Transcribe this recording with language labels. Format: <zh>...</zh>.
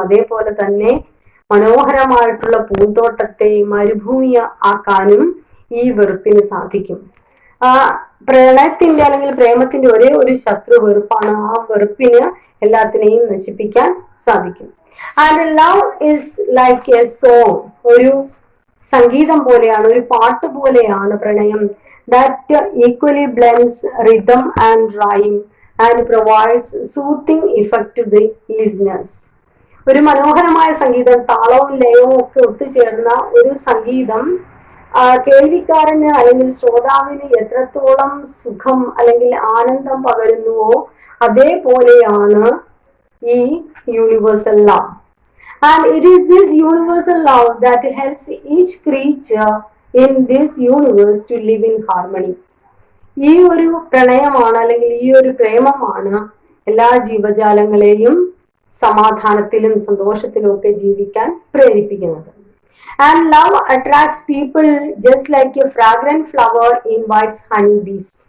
<ml>അതേപോലെ തന്നെ മനോഹരമായിട്ടുള്ള പൂന്തോട്ടത്തെ മരുഭൂമി ആക്കാനും ഈ വെറുപ്പിന് സാധിക്കും. പ്രണയത്തിന്റെ അല്ലെങ്കിൽ പ്രേമത്തിന്റെ ഒരേ ഒരു ശത്രു വെറുപ്പാണ്. ആ വെറുപ്പിന് എല്ലാത്തിനെയും നശിപ്പിക്കാൻ സാധിക്കും.</ml> <en>And love is like a song.</en> <ml>ഒരു സംഗീതം പോലെയാണ്, ഒരു പാട്ട് പോലെയാണ് പ്രണയം.</ml> <en>That equally blends rhythm and rhyme and provides soothing effect to the listeners.</en> <ml>ഒരു മനോഹരമായ സംഗീതം, താളവും ലയവും ഒക്കെ ഒത്തുചേർന്ന ഒരു സംഗീതം കേൾവിക്കാരന് അല്ലെങ്കിൽ ശ്രോതാവിന് എത്രത്തോളം സുഖം അല്ലെങ്കിൽ ആനന്ദം പകരുന്നുവോ അതേപോലെയാണ് ഈ universal love.</ml> <en>And it is this universal love that helps each creature in this universe to live in harmony.</en> <ml>ഈ ഒരു പ്രണയമാണ് അല്ലെങ്കിൽ ഈ ഒരു പ്രേമമാണ് എല്ലാ ജീവജാലങ്ങളെയും സമാധാനത്തിലും സന്തോഷത്തിലും ഒക്കെ ജീവിക്കാൻ പ്രേരിപ്പിക്കുന്നത്.</ml> <en>And love attracts people just like a fragrant flower invites honeybees.</en>